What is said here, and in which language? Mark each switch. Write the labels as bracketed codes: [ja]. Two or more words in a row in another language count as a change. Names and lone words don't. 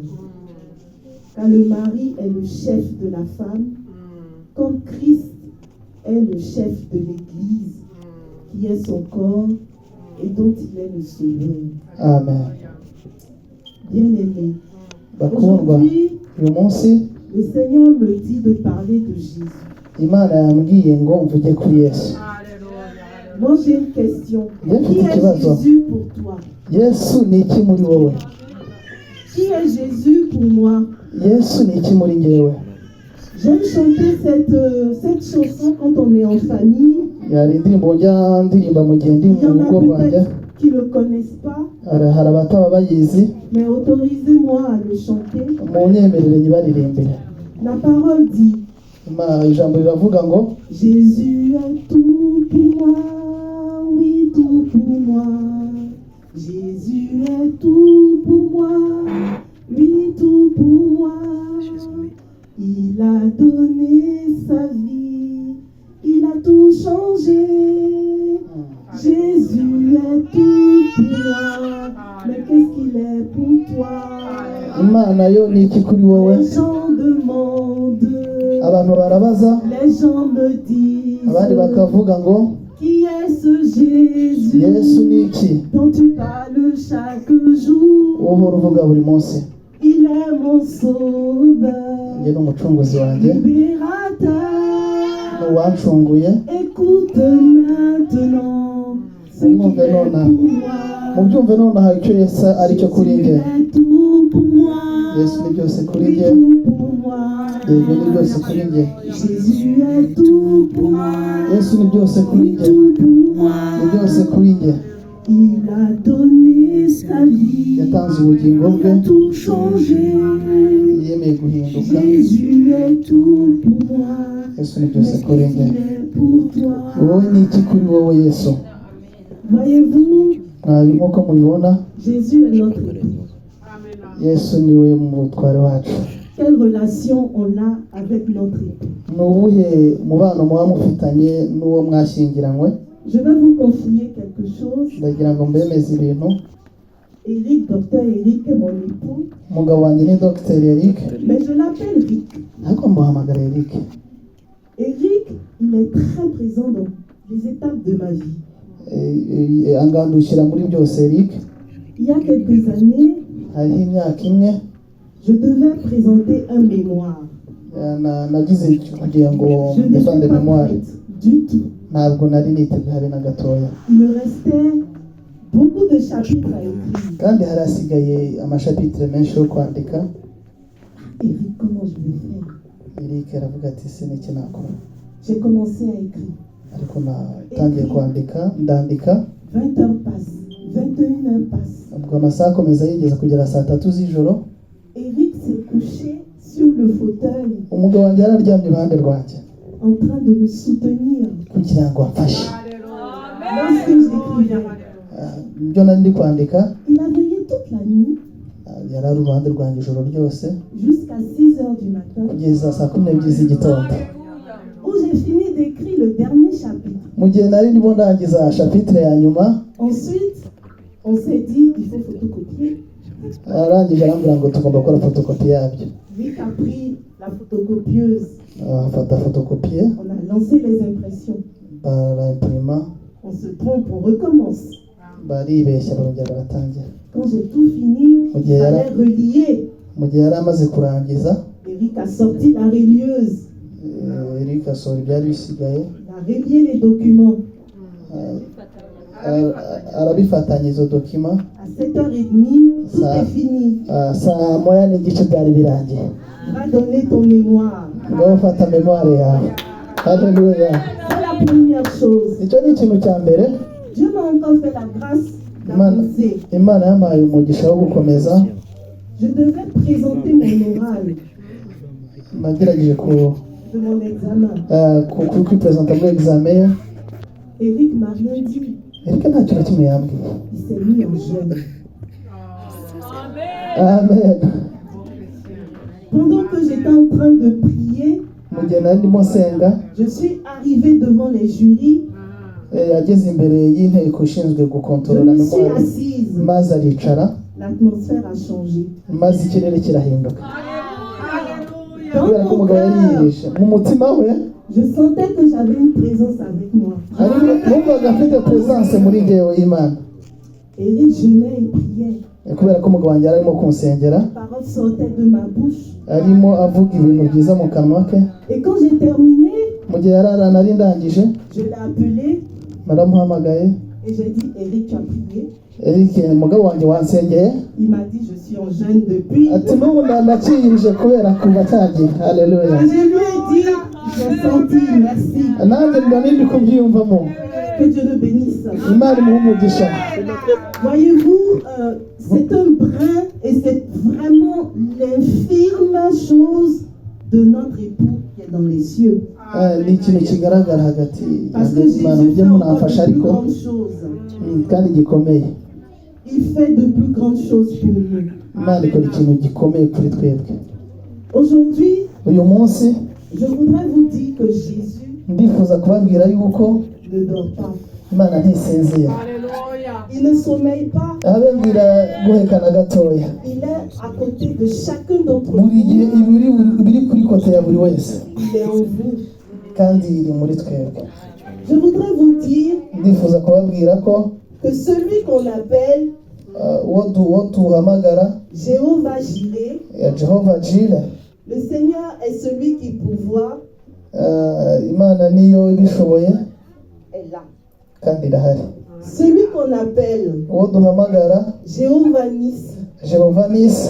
[fr] Car le mari est le chef de la femme, comme Christ est le chef de l'Église, qui est son corps et dont il est le sauveur. Amen. Bien-aimé, aujourd'hui, le Seigneur me dit de parler de Jésus. [rw] Imana yambwiye ngo mvuge kuri Yesu. [fr] Moi j'ai une question. Qui est Jésus pour toi? [rw] Yesu ni iki muri wowe? [fr] Qui est Jésus pour moi? [rw] Yesu ni iki muri njyewe? [fr] J'aime chanter cette chanson quand on est en famille. [rw] Yari indirimbo njya ndirimba mu gihe ndi [fr] Il y [rw] mu [fr] en [rw] rugo [fr] a [rw] rwanjye. [fr] peut-être qui ne le connaissent pas, [rw] Hari abataba bayizi, [fr] mais autorisez-moi à le chanter. [rw] munyemerere nyibaririmbire. [fr] La parole dit, [rw] Ijambo riravuga ngo [fr] Jésus est tout pour moi, oui tout pour moi. Jésus est tout pour moi, oui tout pour moi. Il a donné sa vie, il a tout changé. Jésus est tout pour moi, mais qu'est-ce qu'il est pour toi? [rw] Imana yo ni iki kuri wowe? [fr] Les gens demandent, [rw] Abantu barabaza, [fr] les gens me disent, [rw] abandi bakavuga ngo [fr] qui est ce Jésus [rw] Yesu ni iki? [fr] dont tu parles chaque jour? [rw] Uhora uvuga buri munsi. [fr] Il est mon sauveur, [rw] Njye ni umucunguzi wanjye, [fr] libérateur. [rw] ni uwancunguye. [fr] Écoute maintenant ce qui est pour moi. [rw] Mubyumve nonaha icyo Yesu ari cyo kuri njye. [fr] Jésus est tout pour moi. [rw] Yesu ni byose kuri [fr] Oui, [rw] njye. [fr] tout pour moi. [rw] Yego ni byose kuri njye. [fr] Jésus est tout pour moi. [rw] Yesu ni byose kuri [fr] Oui, [rw] njye. [fr] tout pour moi. [rw] Ni byose kuri njye. [fr] Il a donné sa vie. [rw] Yatanze ubugingo [fr] Il a [rw] bwe, [fr] tout changé. [rw] yemeye guhinduka. [fr] Jésus est tout pour moi. [rw] Yesu ni [fr] Mais [rw] byose kuri [fr] qu'est-ce [rw] njye. [fr] qu'il est pour toi? [rw] Wowe ni iki kuri wowe Yesu? [fr] Voyez-vous, [rw] Nk'uko mubibona, [fr] Jésus est notre époux. [rw] Yesu niwe mutware wacu. [fr] Quelle relation on a avec notre époux? [rw] Ni ubuhe mubano muba mufitanye n'uwo mwashyingiranywe? [fr] Je vais vous confier quelque chose. [rw] Ndagira ngo mbemeze ibintu. [fr] Eric, docteur Eric est mon époux, [rw] Umugabo wanjye ni Dr Eric, [fr] mais je l'appelle Rick. [rw] ariko mbahamagara Eric. [fr] Eric, il est très présent dans les étapes de ma vie. [rw] Angandukira muri byose Eric. [fr] Il y a quelques années, [rw] Hariho imyaka imwe [fr] je devais présenter un mémoire. [rw] nagize kugira ngo [fr] Je n'étais [rw] mbefande [fr] pas [rw] memoire. [fr] prête du tout. [rw] Ntabwo nari niteguye habe na gatoya, [fr] Il me restait beaucoup de chapitres à écrire. [rw] kandi hari hasigaye amashapitire menshi yo kwandika. [fr] Eric, comment je vais faire? [rw] Eric aravuga ati se n'iki nakora, [fr] J'ai commencé à écrire. [rw] ariko natangiye kwandika, ndandika. [fr] 20 heures passent, 21 heures passent. [rw] Ubwo amasaha akomeza yigeza kugera saa 3 z'ijoro. [fr] Eric s'est couché sur le fauteuil [rw] Umugabo wanjye yararyamye iruhande rwanjye [fr] en train de me soutenir. [rw] kugira ngo amfashe. [fr] Lorsque j'écrivais, [rw] Ibyo nari ndi kwandika, [fr] il a veillé toute la nuit [rw] yari ari uruhande rwanjye ijoro ryose [fr] jusqu'à 6 heures du matin [rw] kugeza saa 12 z'igitondo. [fr] où j'ai fini d'écrire le dernier chapitre. [rw] Mu gihe nari ndimo ndangiza shapitire ya nyuma, [fr] Ensuite, on s'est dit il faut photocopier. [rw] arangije arambwira ngo tugomba gukora fotokopi yabyo. [fr] Vic a pris la photocopieuse. [rw] Afata fotokopiye, [fr] On a lancé les impressions. [rw] barayimpurima, [fr] On se trompe, on recommence. [rw] baribeshya barongera baratangira. [fr] Quand j'ai tout fini, Ok, il fallait alors. relier. [rw] Mu gihe yari amaze kurangiza, [fr] Eric a sorti la relieuse. [rw] Eric asohora ibyari bisigaye, [fr] Il a relié les documents. [rw] arabifatanya izo dokima. [fr] À 7h30, tout Ça. est fini. [rw] Saa moya n'igice byari birangiye. [fr] Va donner ton mémoire. [rw] Ngaho fata memoire yawe. Haleluya. [fr] C'est la première chose. [rw] Icyo ni ikintu cya mbere. [fr] Dieu m'a encore fait la grâce d'avancer. [rw] Imana yampaye umugisha wo gukomeza. [fr] Je devais présenter mon oral [rw] Nagerageje [fr] de mon examen. [rw] kwipresenta muri examen. [fr] Eric m'a rien dit. [rw] Eric nta kintu na kimwe yambwiye. [fr] Il s'est mis en jeûne. Amen. Pendant que j'étais en train de prier, [rw] Mu gihe nari ndimo nsenga, [fr] je suis arrivée devant les jurys. [rw] yageze imbere y'inteko ishinzwe [fr] Je [rw] gukontorora [fr] me suis [rw] memoire, [fr] assise. [rw] maze aricara, [fr] L'atmosphère a changé. [rw] maze ikirere kirahinduka. [fr] Dans [rw] Kubera ko [fr] mon [rw] umugabo yari [fr] cœur, [rw] yihishe mu mutima we, [fr] je sentais que j'avais une présence avec moi. [rw] numvaga afite presence muri njyewe y'Imana. [fr] Eric jeûnait et priait. [rw] Kubera ko umugabo wanjye yari arimo kunsengera, [fr] Les paroles sortaient de ma bouche. [rw] arimo avuga ibintu byiza mu kanwa ke. [fr] Et quand j'ai terminé, [rw] Mu gihe nari ndangije, [fr] je l'ai appelé. [rw] naramuhamagaye, [fr] Et j'ai dit, Eric, tu as prié? [rw] Eric umugabo wanjye wansengeye [fr] Il m'a dit, je suis en jeûne depuis. [rw] ati n'ubu ndaciyirije kubera kuva cyagiye. Haleluya. [fr] Et je lui ai dit, j'ai senti, merci. [rw] nanjye ndi kubyiyumvamo. [fr] Que Dieu le bénisse. [rw] Imana imuhe umugisha. [fr] Voyez-vous, c'est un brin et c'est vraiment l'infirme chose de notre époux qui est dans les cieux. [rw] ni ikintu kigaragara hagati [fr] Parce que Jésus [rw] y'Imana [fr] fait [rw] ujye [fr] encore [rw] munafasha [fr] de plus [rw] ariko [fr] grandes choses. [rw] kandi gikomeye. [fr] Il fait de plus grandes choses pour nous. [rw] Imana ikora ikintu gikomeye kuri twebwe. [fr] Aujourd'hui, [rw] uyu munsi [fr] je voudrais vous dire que Jésus [rw] ndifuza kubabwira yuko [fr] ne dort pas. [rw] Imana ntisinzira. [fr] Il ne sommeille pas. [rw] ababwira guhekana gatoya. [fr] Il est à côté de chacun d'entre [rw] buri gihe [fr] vous. [rw] biri kuri kote ya buri wese [fr] Il est en vous. [rw] kandi iri muri twebwe. [fr] Je voudrais vous dire [rw] ndifuza kubabwira ko [fr] que celui qu'on appelle [rw] uwo duhamagara [fr] Jéhovah Jireh, [rw] Jehova Jire, [fr] le Seigneur est celui qui pourvoit, [rw] Imana niyo ibishoboye [fr] est là. [rw] kandi irahari. [fr] Celui qu'on appelle [rw] uwo duhamagara [fr] Jéhovah Nis, [rw] Jehova Nisi,